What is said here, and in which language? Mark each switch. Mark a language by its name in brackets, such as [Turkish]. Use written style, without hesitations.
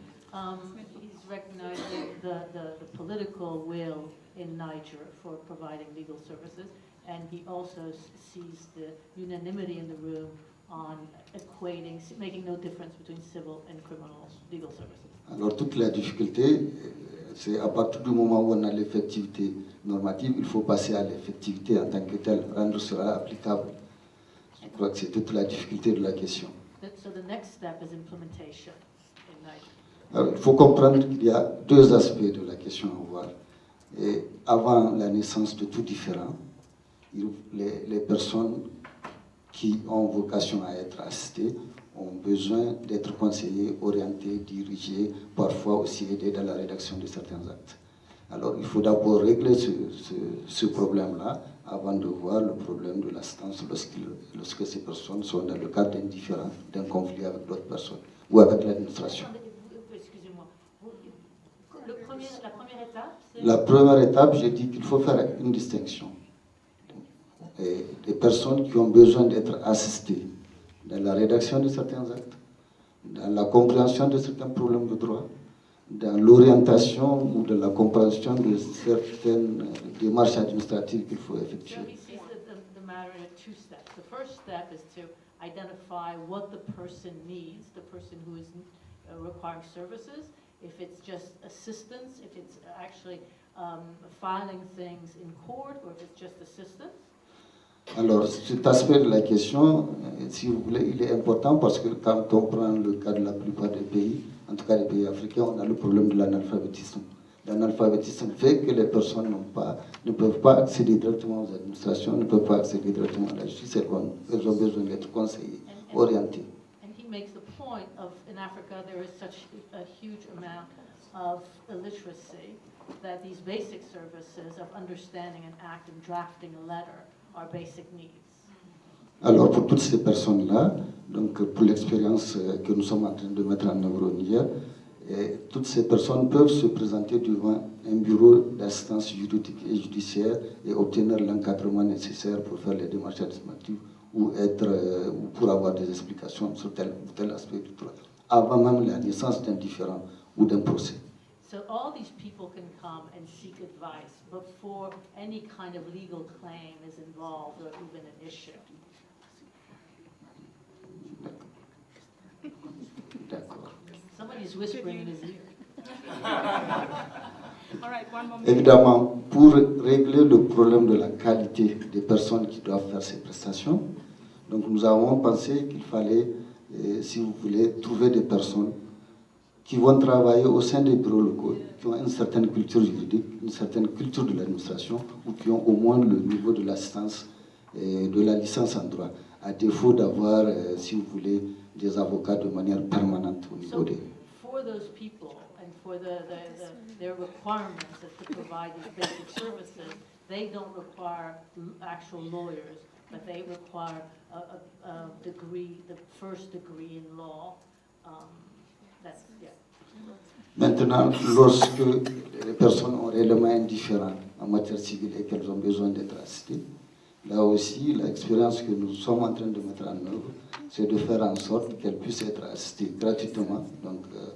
[English] He's recognizing the political will in Niger for providing legal services, and he also sees the unanimity in the room on equating, making no difference between civil and criminal legal services. [French] Alors toute la difficulté, c'est à partir du moment où on a l'effectivité normative, il faut passer à l'effectivité en tant que telle, rendre cela applicable. Je crois que c'est toute la difficulté de la question. [English] So the next step is implementation in Niger. [French] Alors, il faut comprendre qu'il y a deux aspects de la question à voir. Et avant la naissance de tout différent, les personnes qui ont vocation à être assistées ont besoin d'être conseillées, orientées, dirigées, parfois aussi aidées dans la rédaction de certains actes. Alors il faut d'abord régler ce problème-là avant de voir le problème de l'assistance lorsque ces personnes sont dans le cadre d'un différend, d'un conflit avec d'autres personnes ou avec l'administration. Excusez-moi, la première étape, c'est... La première étape, j'ai dit qu'il faut faire une distinction. Et des personnes qui ont besoin d'être assistées dans la rédaction de certains actes, dans la compréhension de certains problèmes de droit, dans l'orientation ou de la compréhension de certaines démarches administratives qu'il faut effectuer. [English] So he sees the matter in two steps. The first step is to identify what the person needs, the person who is requiring services, if it's just assistance, if it's actually filing things in court, or if it's just assistance. [French] Alors, cet aspect de la question, si vous voulez, il est important parce que quand on prend le cas de la plupart des pays, en tout cas les pays africains, on a le problème de l'analphabétisme. L'analphabétisme fait que les personnes ne peuvent pas accéder directement aux administrations, ne peuvent pas accéder directement à la justice, elles ont besoin d'être conseillées. orientés. [English] And he makes the point of, in Africa, there is such a huge amount of illiteracy that these basic services of understanding an act and drafting a letter are basic needs. [French] Alors pour toutes ces personnes-là, donc pour l'expérience que nous sommes en train de mettre en œuvre au Niger, toutes ces personnes peuvent se présenter devant un bureau d'assistance juridique et judiciaire et obtenir l'encadrement nécessaire pour faire les démarches administratives ou pour avoir des explications sur tel ou tel aspect du droit, avant même la naissance d'un différend ou d'un procès. [English] So all these people can come and seek advice before any kind of legal claim is involved or even an issue. [French] D'accord. [English] Somebody's whispering in his ear. All right, one more minute. [French] Évidemment, pour régler le problème de la qualité des personnes qui doivent faire ces prestations, donc nous avons pensé qu'il fallait, si vous voulez, trouver des personnes qui vont travailler au sein des bureaux locaux, qui ont une certaine culture juridique, une certaine culture de l'administration, ou qui ont au moins le niveau de l'assistance et de la licence en droit, à défaut d'avoir, si vous voulez, des avocats de manière permanente au niveau des... [English] For those people and for their requirements to provide these basic services, they don't require actual lawyers, but they require a degree, the first degree in law. That's, yeah. [French] Maintenant, lorsque les personnes ont réellement indifférent en matière civile et qu'elles ont besoin d'être assistées, là aussi, l'expérience que nous sommes en train de mettre en œuvre, c'est de faire en sorte qu'elles puissent être assistées gratuitement, donc